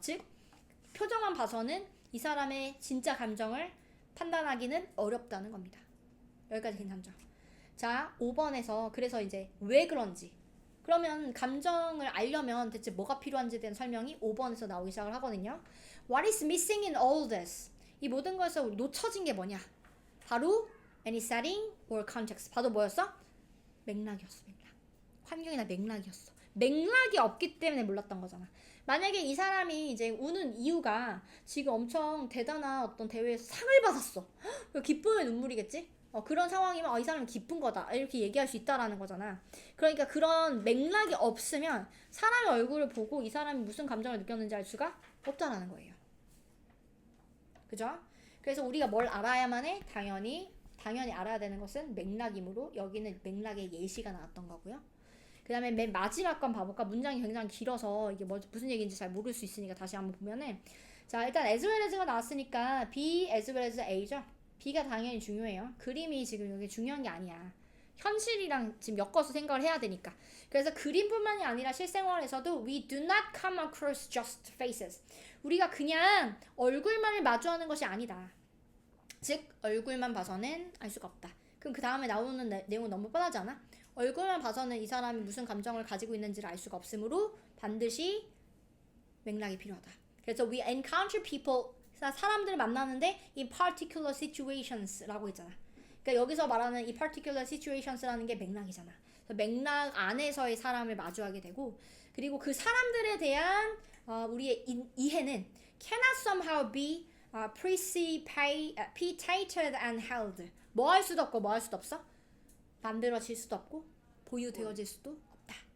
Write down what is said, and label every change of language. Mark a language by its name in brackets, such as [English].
[Korean] 즉 표정만 봐서는 이 사람의 진짜 감정을 판단하기는 어렵다는 겁니다. 여기까지 괜찮죠? 자, 5번에서 그래서 이제 왜 그런지 그러면 감정을 알려면 대체 뭐가 필요한지에 대한 설명이 5번에서 나오기 시작을 하거든요. [English] What is missing in all this? [Korean] 이 모든 것에서 놓쳐진 게 뭐냐? 바로 [English] any setting or context. [Korean] 바로 뭐였어? 맥락이었어. 맥락. 환경이나 맥락이었어. 맥락이 없기 때문에 몰랐던 거잖아. 만약에 이 사람이 이제 우는 이유가 지금 엄청 대단한 어떤 대회에서 상을 받았어. 기쁨의 눈물이겠지? 그런 상황이면 이 사람은 기쁜 거다 이렇게 얘기할 수 있다라는 거잖아. 그러니까 그런 맥락이 없으면 사람의 얼굴을 보고 이 사람이 무슨 감정을 느꼈는지 알 수가 없다라는 거예요. 그죠? 그래서 우리가 뭘 알아야만 해? 당연히 알아야 되는 것은 맥락이므로 여기는 맥락의 예시가 나왔던 거고요. 그 다음에 맨 마지막 건 봐볼까? 문장이 굉장히 길어서 이게 무슨 얘기인지 잘 모를 수 있으니까 다시 한번 보면은 자 일단 as well as가 나왔으니까 B as well as A죠. B가 당연히 중요해요. 그림이 지금 여기 중요한 게 아니야. 현실이랑 지금 엮어서 생각을 해야 되니까. 그래서 그림뿐만이 아니라 실생활에서도 [English] we do not come across just faces. [Korean] 우리가 그냥 얼굴만을 마주하는 것이 아니다. 즉 얼굴만 봐서는 알 수가 없다. 그럼 그 다음에 나오는 내용은 너무 뻔하지 않아? 얼굴만 봐서는 이 사람이 무슨 감정을 가지고 있는지를 알 수가 없으므로 반드시 맥락이 필요하다. 그래서 [English] we encounter people [Korean] 사람들을 만나는데 [English] in particular situations [Korean] 라고 했잖아. 그러니까 여기서 말하는 이 particular situations라는 게 맥락이잖아. 그래서 맥락 안에서의 사람을 마주하게 되고 그리고 그 사람들에 대한 우리의 이해는 [English] cannot somehow be precipitated and held. [Korean] 뭐 할 수도 없고 뭐 할 수도 없어? 만들어질 수도 없고 보유되어질 수도 없다.